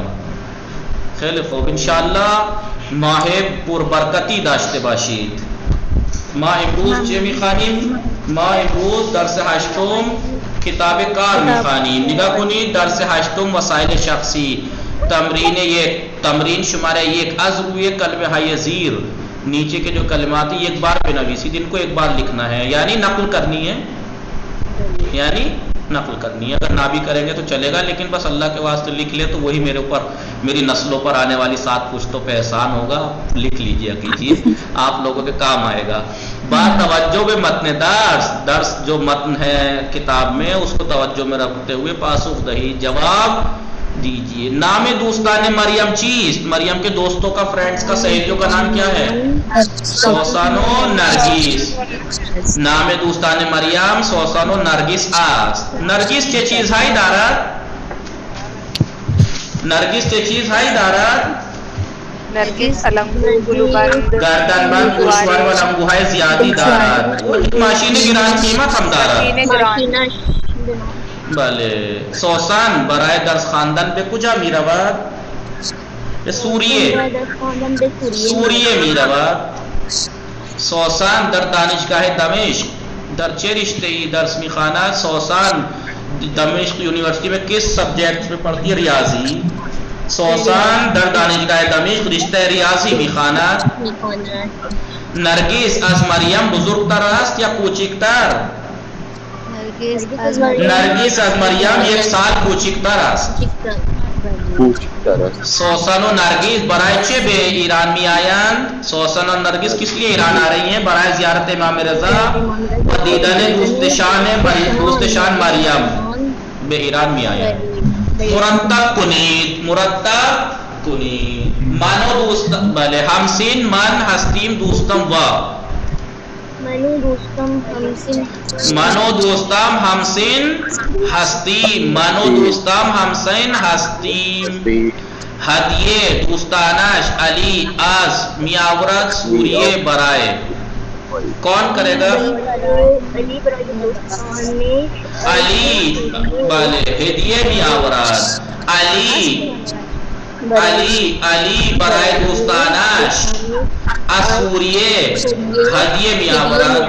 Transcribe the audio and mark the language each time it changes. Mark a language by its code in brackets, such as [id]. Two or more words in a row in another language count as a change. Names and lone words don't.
[fa] خیلی خوب انشاءالله ماه پربرکتی داشته باشید. ما امروز چه میخوانیم؟ ما امروز درس هشتم کتاب کار میخوانیم. نگاه کنید درس هشتم وسائل شخصی تمرین شماره 1 از روی کلمه های زیر [ur] نیچے کے جو کلمات ہیں ایک بار پہ نویسی جن کو ایک بار لکھنا ہے یعنی نقل کرنی ہے اگر نہ بھی کریں گے تو چلے گا لیکن بس اللہ کے واسطے لکھ لے تو وہی میرے اوپر میری نسلوں پر آنے والی 7 پشتوں پہ احسان ہوگا. لکھ لیجیے کیجیے آپ لوگوں کے کام آئے گا. بات توجہ میں [fa] متن درس [ur] جو متن ہے کتاب میں اس کو توجہ میں رکھتے ہوئے [fa] پاسخ دہی [ur] جواب دیجیے. [fa] نام دوستان مریم چیست؟ [ur] مریم کے دوستوں کا فرینڈز کا سہیلیوں کا نام کیا ہے؟ [fa] سوسن و نرگس. نام دوستان مریم سوسن و نرگس است. نرگس چه چیزهایی دارد؟ نرگس چه چیزهایی دارد؟ نرگس علمگوبند گردنبند گوشوار و لنگوهای زیادی دارد. ماشین گران قیمت هم دارد. بله. سوسن برای درس خواندن به کجا می رود؟ به سوریه می رود. سوسن در دانشگاه دمشق در چه رشته‌ای درس می خواند؟ [ur] سوسن دمشق یونیورسٹی میں کس سبجیکٹ میں پڑھتی ہے؟ ریاضی. [fa] سوسن در دانشگاه دمشق رشته ریاضی می خواند. نرگس از مریم بزرگتر است یا کوچکتر؟ نرگس از مریم 1 سال کوچکتر است. سوسن و نرگس برای چه به ایران می آیند؟ [ur] سوسن و نرگس کس لیے ایران آ رہی ہیں؟ [fa] برای زیارت امام رضا و دیدن دوستشان مریم به ایران می آیند. مرتب کنید منو دوست بله همسین من هستیم دوستم و منو دوستم همسین هستیم. هدیه دوستانش علی از میآورد سوریه برای [ur] کون کرے گا؟ [fa] علی بله هدیه میآورد. علی برای دوستانش از سوریه ہدیے می آورد.